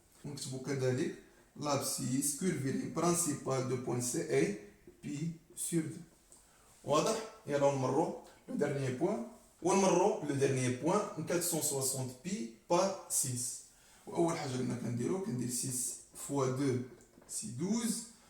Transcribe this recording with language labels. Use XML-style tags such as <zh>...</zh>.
<fr>Donc, l'abscisse curviligne principale de point C est pi sur 2.</fr> <ar>واضح؟ يلا نمرو</ar> <fr>le dernier point.</fr> <ar>ونمرو</ar> <fr>le dernier point 460 pi par 6.</fr> <ar>وأول حاجة اللي كنديرو كندير</ar> <fr>6 fois 2 c'est 12.</fr>